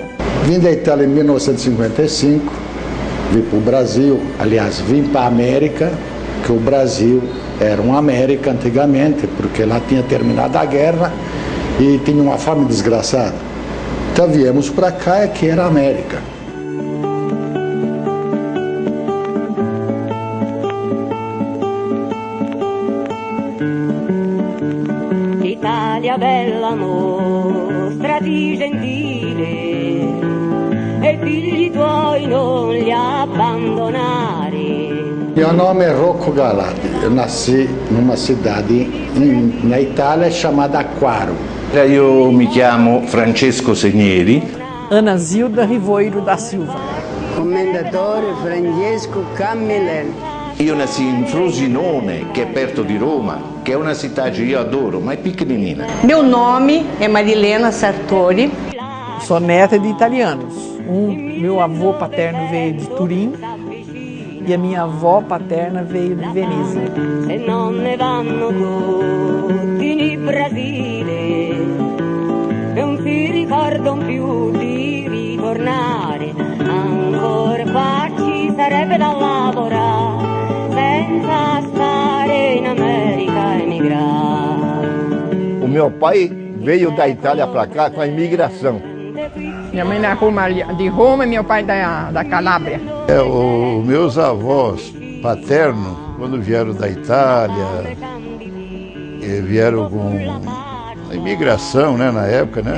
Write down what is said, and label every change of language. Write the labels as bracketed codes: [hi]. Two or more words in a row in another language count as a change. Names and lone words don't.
[pt] Vim da Itália em 1955, vim para o Brasil, aliás, vim para a América, que o Brasil era uma América antigamente, porque lá tinha terminado a guerra e tinha uma fome desgraçada. Então viemos para cá, que era a América. [it] Italia bella mostrati gentile e figli tuoi non li abbandonare. [pt] Meu nome é Rocco Galati, eu nasci numa cidade na Itália chamada Quaru. [it] Io mi chiamo Francesco Segneri. Ana Zilda Rivoiro da Silva. Commendatore Francesco Camilleri. Io nasci in Frosinone, che è perto di Roma, che è una città che io adoro, ma è piccolina. [pt] Meu nome é Marilena Sartori. Sou neta de italianos. Meu avô paterno veio de Turim e a minha avó paterna veio de Veneza. [it] Se non ne vanno tutti in Brasile, non si ricordano più di ritornare. Ancora qua ci sarebbe da lavorare, senza stare in America e emigrare. [pt] O meu pai veio da Itália para cá com a imigração. Minha mãe de Roma e meu pai da Calábria. Os meus avós paternos, quando vieram da Itália, vieram com a imigração, né, na época, né?